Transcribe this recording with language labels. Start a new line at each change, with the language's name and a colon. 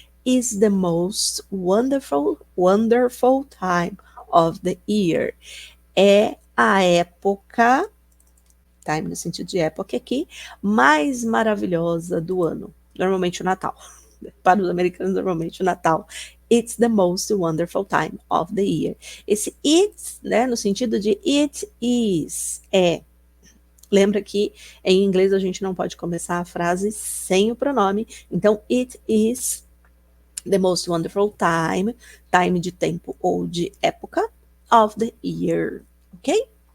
English: Is the most wonderful time of the year.
Portuguese: É a época, time no sentido de época aqui, mais maravilhosa do ano. Normalmente o Natal. Para os americanos, normalmente o Natal.
English: It's the most wonderful time of the year.
Portuguese: Esse it's, né, no sentido de it is, é. Lembra que em inglês a gente não pode começar a frase sem o pronome.
English: Então, it is the most wonderful time, time
Portuguese: de tempo ou de época,
English: of the year, ok?